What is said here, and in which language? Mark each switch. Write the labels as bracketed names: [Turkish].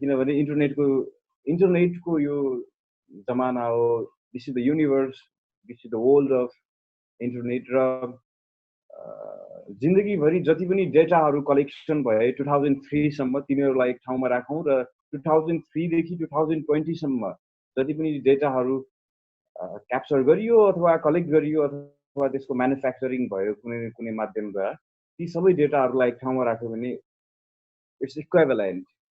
[Nepali] किनभने इन्टरनेटको यो जमाना हो। [English] This is the universe, this is the world of internet. [Nepali] र जिन्दगीभरि जति पनि डेटाहरू कलेक्सन भए 2003 सम्म तिनीहरूलाई एक ठाउँमा राखौँ र 2003 देखि 2020 सम्म जति पनि डेटाहरू क्याप्चर गरियो अथवा कलेक्ट गरियो अथवा त्यसको म्यानुफ्याक्चरिङ भयो कुनै माध्यमद्वारा, ती सबै डेटाहरूलाई एक ठाउँमा राख्यो भने [English] It's equivalent.